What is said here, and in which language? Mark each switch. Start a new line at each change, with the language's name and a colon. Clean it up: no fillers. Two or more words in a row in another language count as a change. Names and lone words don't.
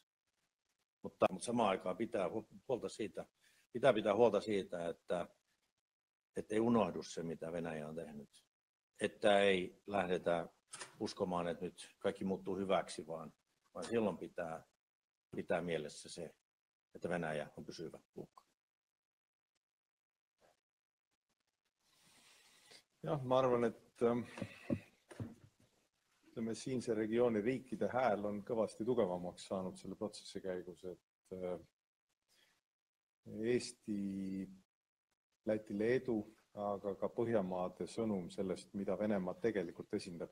Finnish: Mutta samaan aikaan pitää pitää huolta siitä, että ei unohdu se, mitä Venäjä on tehnyt. Että ei lähdetä uskomaan, että nyt kaikki muuttuu hyväksi, vaan silloin pitää pitää mielessä se, että Venäjä on pysyvä uhka.
Estonian: Jah, ma arvan, et ütleme, siinse regiooni riikide hääl on kõvasti tugevamaks saanud selle protsessi käigus, et Eesti, Läti, Leedu, aga ka Põhjamaade sõnum sellest, mida Venemaa tegelikult esindab.